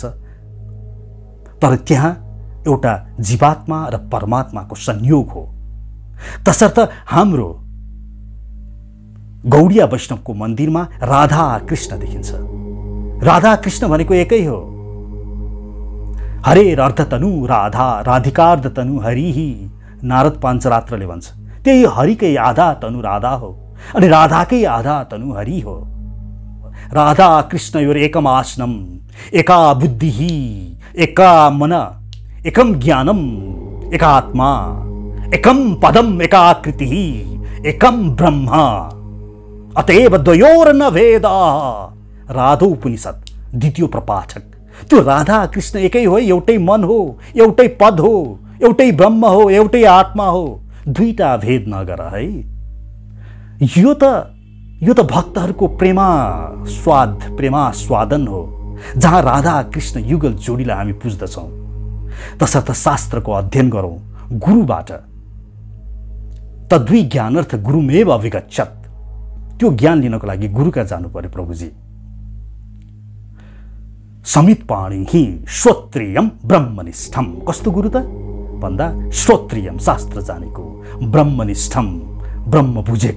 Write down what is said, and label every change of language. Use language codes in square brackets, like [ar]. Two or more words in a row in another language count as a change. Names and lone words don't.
[ne] तर त्यहाँ एउटा जीवात्मा र परमात्माको संयोग हो। तसर्थ हाम्रो गौडिया वैष्णवको मन्दिरमा राधा कृष्ण देखिन्छ। राधा कृष्ण भनेको एकै हो। [sa] हरेर अर्धतनु राधा राधिकार्ध तनु हरिही, [ne] नारद पाञ्चरात्रले भन्छ। त्यही हरिकै आधा तनु राधा हो अनि राधाकै आधा तनु हरि हो। [sa] राधा कृष्ण योर एकम आसनम एका बुद्धिही एका मन एकम ज्ञानम एकात्मा एकम पदम एकाकृतिही एकम ब्रह्म अतएव द्वयोर न भेदा। [ne] राधो उपनिषद द्वितीय प्रपाठक। त्यो राधा कृष्ण एकै हो, एउटै मन हो, एउटै पद हो, एउटै ब्रह्म हो, एउटै आत्मा हो। दुईटा भेद नगर है। यो त भक्तहरूको प्रेमास्वादन हो, जहाँ राधा कृष्ण युगल जोडीलाई हामी पुज्दछौँ। तसर्थ शास्त्रको अध्ययन गरौँ गुरुबाट। [sa] तद्वि ज्ञानर्थ गुरुमेव अभिगच्छत्। [ne] त्यो ज्ञान लिनको लागि गुरुका जानु पर्यो प्रभुजी। [sa] समित पाणी हि श्रोत्रियम ब्रह्मनिष्ठम। [ne] कस्तो गुरु त भन्दा श्रोत्रियम शास्त्र जानेको, ब्रह्मनिष्ठम ब्रह्म बुझेको।